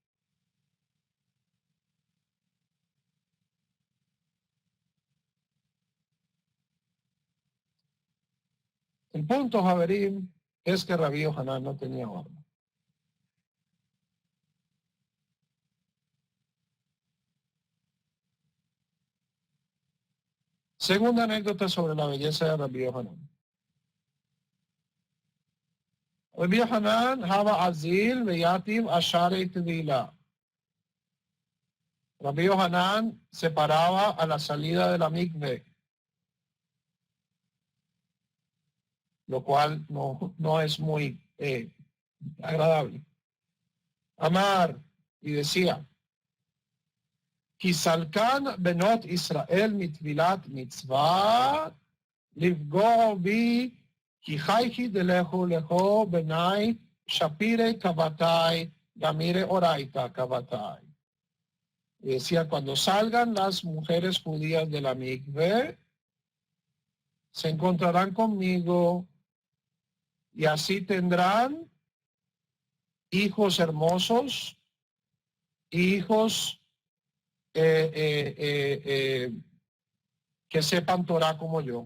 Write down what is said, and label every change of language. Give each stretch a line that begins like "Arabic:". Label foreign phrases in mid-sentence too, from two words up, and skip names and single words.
Spanish: El punto, Javerín, es que Rabí Hanan no tenía barba. Segunda anécdota sobre la belleza de Rabí Hanan.
Aramaic: Rabí Hanan הוה אזיל ויתיב אשערי טבילה.
Spanish: Rabí Hanan se paraba a la salida de la mikve, lo cual no es muy agradable. Amar, y decía,
Aramaic: כי סלקן בנות ישראל מטבילת מצוה, ליפגעו בי, כי היכי דלהוו בנאי, שפירי כוותאי, גמירי אורייתא כוותאי.
Spanish: Y decía, cuando salgan las mujeres judías de la mikve, se encontrarán conmigo y así tendrán hijos hermosos, hijos que sepan Torah como yo.